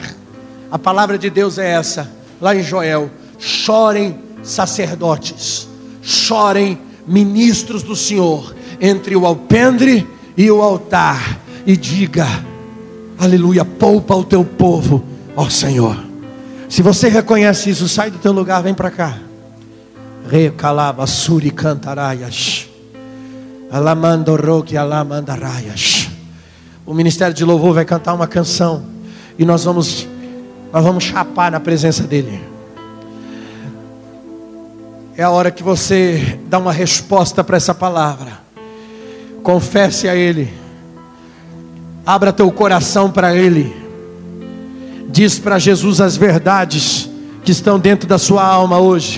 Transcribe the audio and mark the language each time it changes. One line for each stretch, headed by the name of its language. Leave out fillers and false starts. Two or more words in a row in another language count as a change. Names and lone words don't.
Portuguese: A palavra de Deus é essa, lá em Joel: chorem sacerdotes, chorem ministros do Senhor, entre o alpendre e o altar, e diga, aleluia, poupa o teu povo, ó Senhor. Se você reconhece isso, sai do teu lugar, vem para cá. Recalaba suri cantaraias, alamando roque alamandaraias. O ministério de louvor vai cantar uma canção, e nós vamos chapar na presença dele. É a hora que você dá uma resposta para essa palavra. Confesse a ele, abra teu coração para ele, diz para Jesus as verdades que estão dentro da sua alma hoje.